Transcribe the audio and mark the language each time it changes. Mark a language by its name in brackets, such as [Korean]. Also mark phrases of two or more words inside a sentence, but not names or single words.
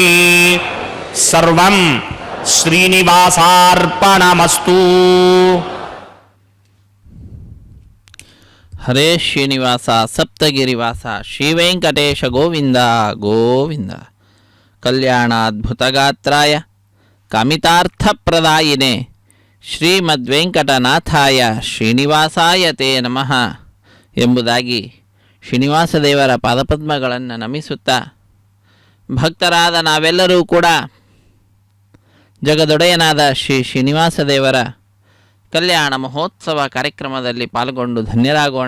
[Sanskrit] సర్వం శ్రీనివాసార్పణమస్తు. హరే శ్రీనివాస సప్తగిరివాస శ్రీ వెంకటేశ గోవింద గోవింద. కళ్యాణాద్భుతగాత్రాయ కామితార్థప్రదాయినే ಶ್ರೀಮದ್ವೆಂಕಟನಾಥಾಯ ಶ್ರೀನಿವಾಸಾಯ ತೇ ನಮಃ [Kannada] ಎಂಬುದಾಗಿ ಶ್ರೀನಿವಾಸ ದೇವರ ಪಾದಪದ್ಮಗಳನ್ನು ನಮಿಸುತ್ತಾ ಭಕ್ತರಾದ ನಾವೆಲ್ಲರೂ ಕೂಡ ಜಗದೊಡೆಯನಾದ ಶ್ರೀನಿವಾಸ ದೇವರ ಕಲ್ಯಾಣ ಮಹೋತ್ಸವ ಕಾರ್ಯಕ್ರಮದಲ್ಲಿ ಪಾಲ್ಗೊಂಡು ಧನ್ಯರಾಗೋಣ.